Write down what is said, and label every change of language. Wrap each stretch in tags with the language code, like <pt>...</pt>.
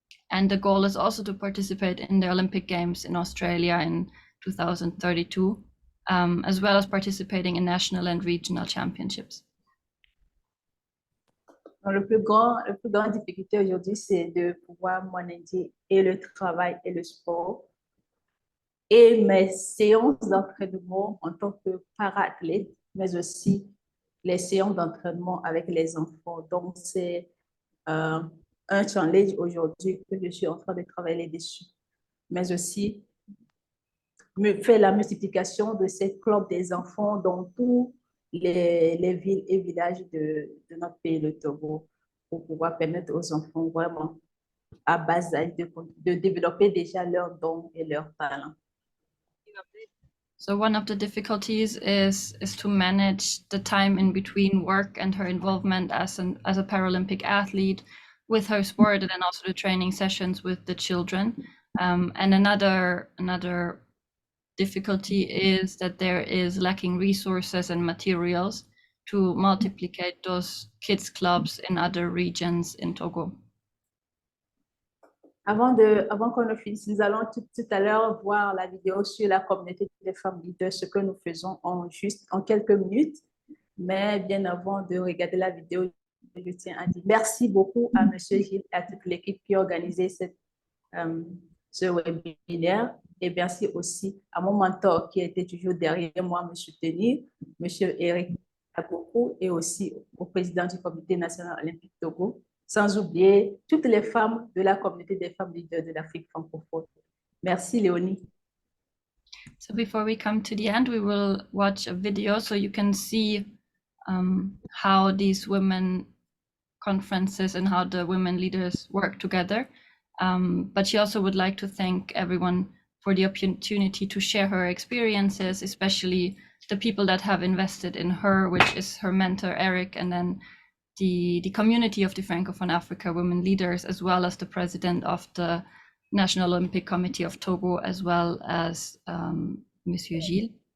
<en>And the goal is also to participate in the Olympic Games in Australia in 2032, as well as participating in national and regional championships.</en> <fr>La plus grande difficulté aujourd'hui, c'est de pouvoir manager et le travail et le sport, et mes séances d'entraînement en tant que para-athlète, mais aussi les séances d'entraînement avec les enfants. Donc, c'est un challenge aujourd'hui que je suis en train de travailler dessus, mais aussi faire la multiplication de ces clubs des enfants dans tous les villes et villages de notre pays, le Togo, pour pouvoir permettre aux enfants vraiment à bas âge de développer déjà leurs dons et leurs talents.</fr> <en>So one of the difficulties is to manage the time in between work and her involvement as a Paralympic athlete with her sport, and then also the training sessions with the children. And another difficulty is that there is lacking resources and materials to multiplicate those kids clubs in other regions in Togo.</en> <fr>Avant qu'on ne finisse, nous allons tout à l'heure voir la vidéo sur la communauté des femmes leaders, ce que nous faisons en quelques minutes. Mais bien avant de regarder la vidéo, je tiens à dire merci beaucoup à M. Gilles et à toute l'équipe qui a organisé ce webinaire. Et merci aussi à mon mentor qui était toujours derrière moi, M. Tenir, M. Eric Akoko, et aussi au président du Comité national olympique Togo, sans oublier toutes les femmes de la communauté des femmes leaders de l'Afrique francophone. Merci, Léonie.</fr> <en>So before we come to the end, we will watch a video so you can see how these women conferences and how the women leaders work together. But she also would like to thank everyone for the opportunity to share her experiences, especially the people that have invested in her, which is her mentor, Eric, and then the community of the Francophone Africa women leaders, as well as the president of the National Olympic Committee of Togo, as well as Monsieur Gilles.</en>